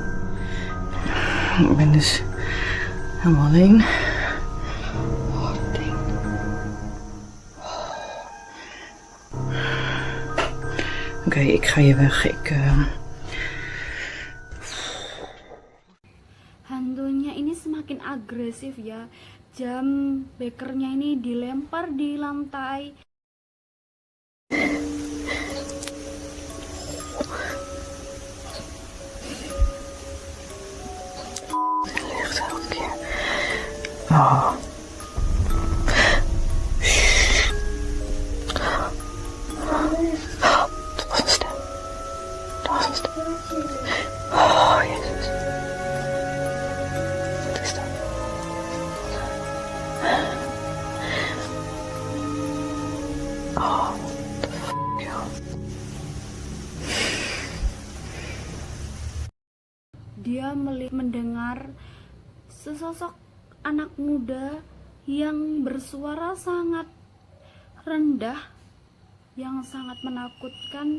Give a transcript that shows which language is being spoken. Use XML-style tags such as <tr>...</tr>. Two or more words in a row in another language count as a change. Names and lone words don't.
<nl>Ik ben dus helemaal alleen. Oh, dat ding. Oké, ik ga hier weg.</nl> <id>Hantunya ini semakin agresif ya. Jam bekernya ini dilempar di lantai.</id> <nl>Licht elke keer. Oh. Dat was een stem. Dat was een stem. Oh, Jezus. Wat is dat?</nl> <en>Oh, what the fuck,</en> <nl>joh.</nl> <id>Dia mendengar sesosok anak muda yang bersuara sangat rendah, yang sangat menakutkan.</id>